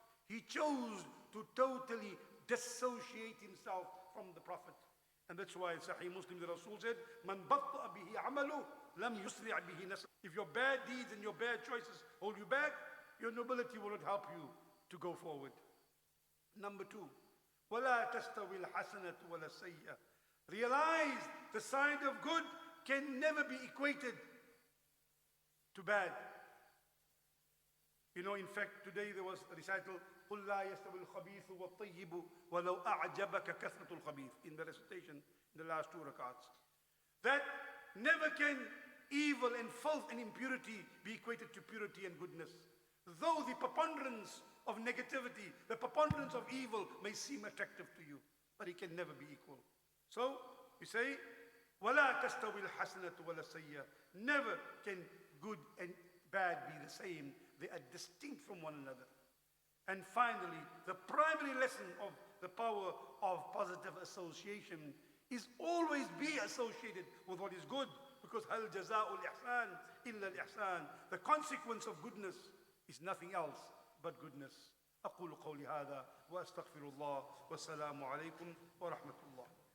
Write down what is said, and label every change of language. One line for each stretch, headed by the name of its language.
English: He chose to totally dissociate himself from the Prophet. And that's why in Sahih Muslim the Rasul said,
Arabic: "Man batta'a bihi amalu, lam yusri' bihi nasab."
English: If your bad deeds and your bad choices hold you back, your nobility will not help you to go forward. Number 2,
Arabic: وَلَا تَسْتَوِي الْحَسَنَةُ وَلَا السَّيِّئَةُ.
English: Realize the side of good can never be equated to bad. You know, in fact, today there was a recital,
Arabic: قُلْ لَا يَسْتَوِي الْخَبِيثُ وَالطَّيِّبُ وَلَوْ أَعْجَبَكَ كَثْرَةُ الْخَبِيثِ,
English: in the recitation, in the last 2 rakats. That never can evil and filth and impurity be equated to purity and goodness. Though the preponderance of negativity, the preponderance of evil may seem attractive to you, but it can never be equal. So, you say,
Arabic: وَلَا تَسْتَوِي الْحَسَنَةُ وَلَا السَّيِّئَةُ.
English: Never can good and bad be the same. They are distinct from one another. And finally, the primary lesson of the power of positive association is always be associated with what is good, because
Arabic: هَلْ جَزَاءُ الْإِحْسَانِ إِلَّا الْإِحْسَانِ.
English: The consequence of goodness is nothing else but goodness.
Arabic: أقول قولي هذا وأستغفر الله والسلام عليكم ورحمة الله.